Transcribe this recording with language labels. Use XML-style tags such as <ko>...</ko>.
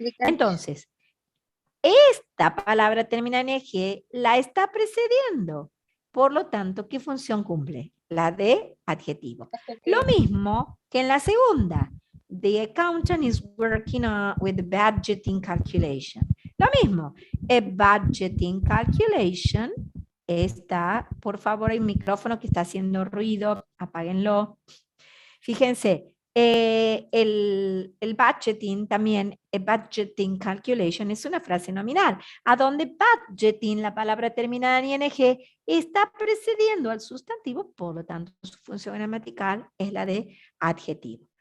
<es>Entonces, esta palabra termina en ing, la está precediendo. Por lo tanto, ¿qué función cumple? La de adjetivo. Lo mismo que en la segunda.</es> <en>The accountant is working with the budgeting calculation.</en> <es>Lo mismo.</es> <en>A budgeting calculation</en> <es>Está, por favor, hay un micrófono que está haciendo ruido, apáguenlo. Fíjense, el budgeting también, budgeting calculation es una frase nominal, a donde budgeting, la palabra terminada en ing, está precediendo al sustantivo, por lo tanto su función gramatical es la de adjetivo.</es>